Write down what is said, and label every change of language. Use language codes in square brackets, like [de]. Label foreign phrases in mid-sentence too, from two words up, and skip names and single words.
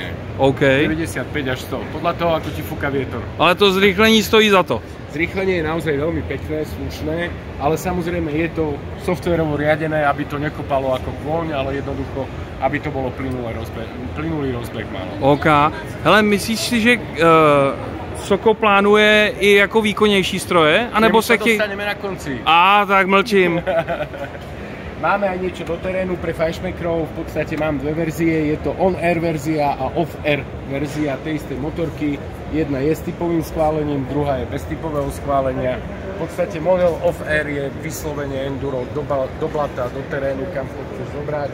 [sk] OK. 95 až 100, podľa toho, ako ti fúka vietor. [cs] Ale to zrýchlení stojí za to. [sk] Zrýchlenie je naozaj veľmi pekné, slušné, ale samozrejme je to softvérovo riadené, aby to nekopalo ako kôň, ale jednoducho, aby to bolo plynulý rozbeh malo. [cs] OK. Hele, myslíš si, že Soko plánuje i jako výkonnější stroje? A nebo se dostaneme na konci. Tak mlčím. [sk] Máme aj niečo do terénu pre fajnšmekrov, v podstate mám dve verzie, je to on-air verzia a off-air verzia tej istej motorky. Jedna je s typovým schválením, druhá je bez typového schválenia. V podstate model off-air je vyslovene enduro do blata, do terénu, kam to chceš zobrať.